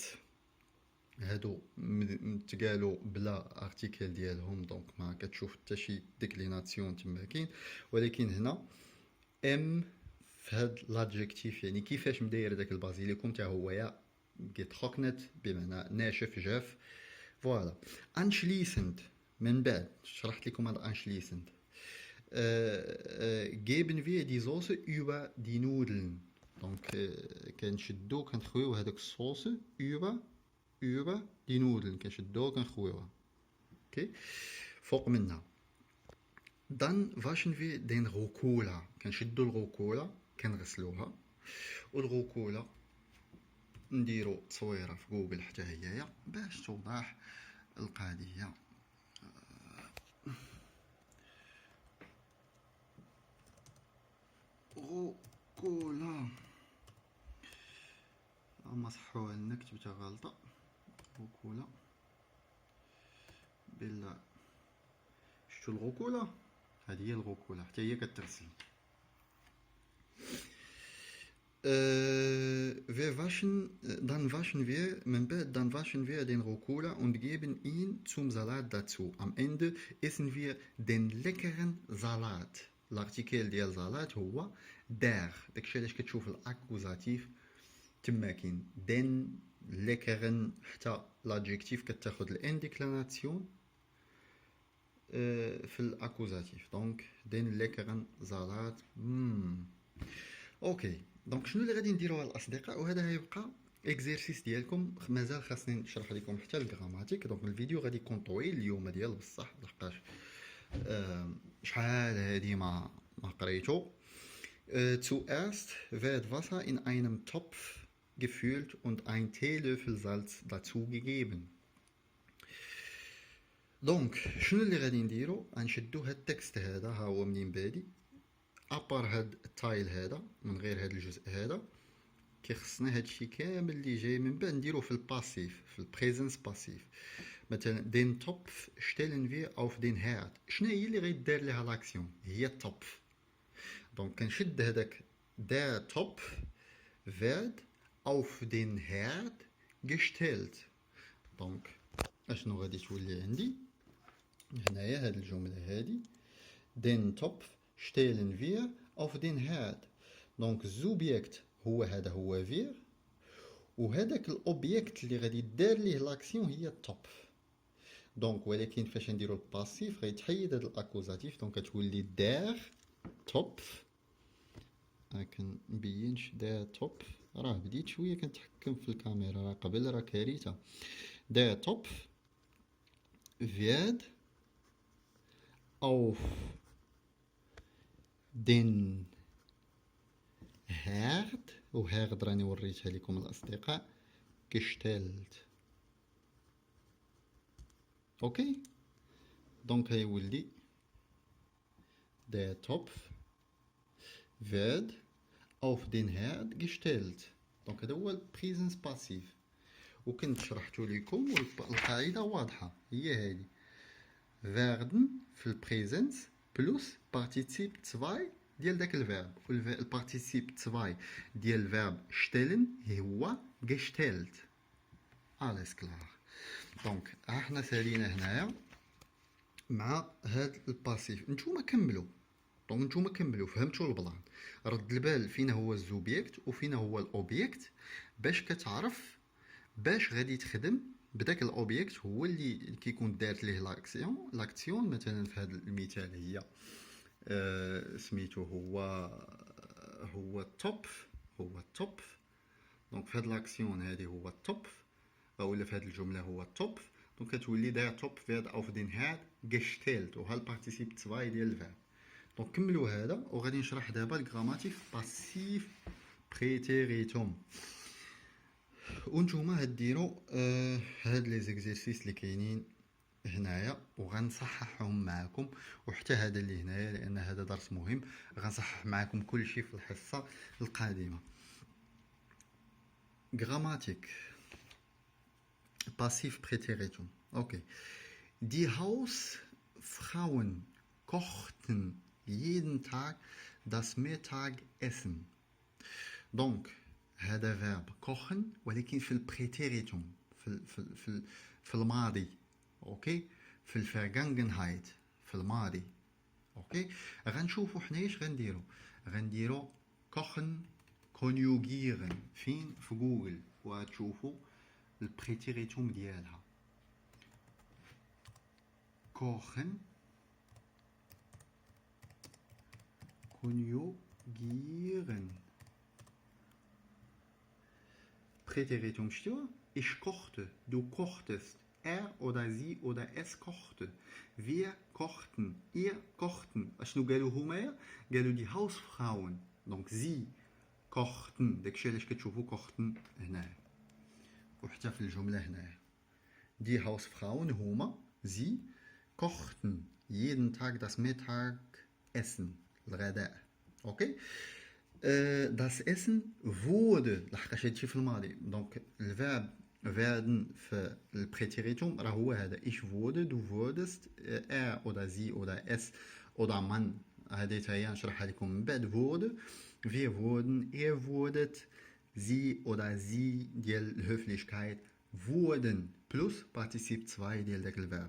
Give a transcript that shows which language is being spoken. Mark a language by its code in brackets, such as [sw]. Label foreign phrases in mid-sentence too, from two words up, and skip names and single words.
[ar] هادو متقالوا بلا ارتيكل ديالهم، دونك ما كتشوف حتى شي ديكليناسيون تما كاين. ولكن هنا ام في هاد لادجيكتيف يعني كيفاش مداير داك البازيليكوم تا هو يا getrocknet بمعنى ناشف جاف. [de] فوالا anschließend [ar] من بعد شرحت لكم هذا [de] anschließend geben wir die Soße über die Nudeln. [ar] دونك كنشدو كنخويو هذاك الصوص [de] über die Nudeln، [ar] كنشدوها كنخويوها اوكي فوق منها. [de] dann waschen wir den Rucola، [ar] كنشدو الغوكولا كنغسلوها. والغوكولا نديرو تصويره في جوجل حتى هي باش توضح القضيه. غوكولا اما صحوها لنا كتبتها غلطه. غوكولا بالله شتو الغوكولا؟ هذه هي الغوكولا حتى هي كتغسل. [de] wir waschen wir [ar] من بعد [de] dann waschen wir den Rucola und geben ihn zum Salat dazu. Am Ende essen wir den leckeren Salat. [ar] l'artikel ديال Salat هو der. داكشي علاش كتشوف الاكوزاتيف تما كاين [de] den leckeren، [ar] حتى l'adjectif كتاخد الانديكلاناسيون في الاكوزاتيف. [de] دونك den leckeren Salat. [ar] اوكي دونك شنو اللي غادي نديروها الاصدقاء؟ وهذا غيبقى اكزيرسيس ديالكم. مازال خاصني نشرح لكم حتى الجراماتيك. دونك الفيديو غادي يكون طويل اليوم ديال بصح لحقاش شحال هادي ما قريتو. [de] Zuerst wird Wasser in einem Topf gefüllt und ein Teelöffel Salz dazugegeben. [ar] دونك شنو اللي غادي نديرو؟ غنشدو هاد التكست هذا، ها هو منين بادي ابار هاد التايل هذا من غير هاد الجزء هذا، كيخصنا هادشي كامل اللي جاي من بعد نديرو في الباسيف، في البريزنس باسيف. [de] مثلا den Topf stellen wir auf den Herd. [ar] شنو هي اللي غيدار ليها لاكسيون؟ هي التوبف. دونك كنشد هذاك [de] der Topf wird auf den Herd gestellt. [ar] دونك اشنو غادي تولي عندي هنايا هاد الجملة هادي [de] den Topf stellen wir auf den Herd. [ar] دونك الزوبيكت هو هذا هو wir، وهذاك الاوبيكت اللي غادي دار ليه لاكسيون هي التوبف. دونك ولكن فاش نديرو الباسيف غيتحيد هاد الاكوزاتيف، دونك كتولي دار توبف. مكنبينش دار توبف، راه بديت شويه كنتحكم في الكاميرا، راه قبل راه كارثه. [de] Der Topf wird auf den Herd، [ar] وهاغد راني وريتها لكم الأصدقاء، gestellt. اوكي، دونك هيولي [de] der Topf wird auf den Herd gestellt. [ar] دونك هذا هو البريزنس باسيف، وكنت شرحتو لكم والقاعدة واضحة هي هذه. werden في البريزنس بلس بارتيسيب 2 ديال داك الفيرب، والبارتيسيب 2 ديال الفيرب stellen هو gestellt. [de] alles klar. [ar] دونك ها حنا سالينا هنايا مع هاد الباسيف. نتوما كملوا، دونك نتوما كملوا فهمتوا البلان. رد البال فينا هو الزوبيكت وفينا هو الاوبيكت، باش كتعرف باش غادي تخدم بداك الاوبيكت هو اللي كيكون دارت ليه لاكسيون. مثلا في هذا المثال هي سميتو هو التوبف، هو التوبف. دونك في هاد لاكسيون هذه هو التوبف، ولا في هاد الجمله هو التوبف. دونك كتولي [de] der Topf wird auf den Herd gestellt، [ar] وها البارتيسيب 2 ديال الفيرب. دونك كملوا هذا، وغادي نشرح دابا الجراماتيك باسيف بريتيريتوم. وانتوما هديروا هاد لي زيكزيرسيس اللي كاينين هنايا وغنصححهم معكم، وحتى هذا اللي هنايا لان هذا درس مهم، غنصحح معكم كل شيء في الحصه القادمه. جراماتيك باسيف بريتيريتوم. اوكي. [de] Die Hausfrauen kochten jeden Tag das Mittagessen. [ar] دونك هذا فيرب كوخن ولكن في البريتيريتوم، في الماضي. اوكي، في الفرغانغنهايت، في الماضي. اوكي، غنشوفوا حنا اش غنديرو كوخن كونيوغيرن فين في جوجل، وغتشوفوا البريتيريتوم ديالها. كوخن كونيوغيرن. [de] Präteritum stur. Ich kochte, du kochtest, er oder sie oder es kochte, wir kochten, ihr kochten. [ar] شنو قالوا هما؟ قالوا [de] die Hausfrauen. Donc sie kochten. [ar] داكشي علاش كتشوفوا kochten هنايا، وحتى في الجملة هنايا. [de] Die Hausfrauen هما sie kochten jeden Tag das Mittagessen، [ar] الغداء. اوكي. [de] Das Essen wurde، [ar] لحقاش هادشي في الماضي. دونك الفيرب werden في البريتيريتوم راه هو هذا. [de] ich wurde، du wurdest، er oder sie oder es oder man. [ar] هذه حتى هي نشرحها لكم من بعد. [de] wurde، wir wurden، ihr wurdet، sie oder sie [ar] ديال الهوفليشكايت، [de] wurden [ar] بلس بارتيسيب 2 ديال داك الفيرب.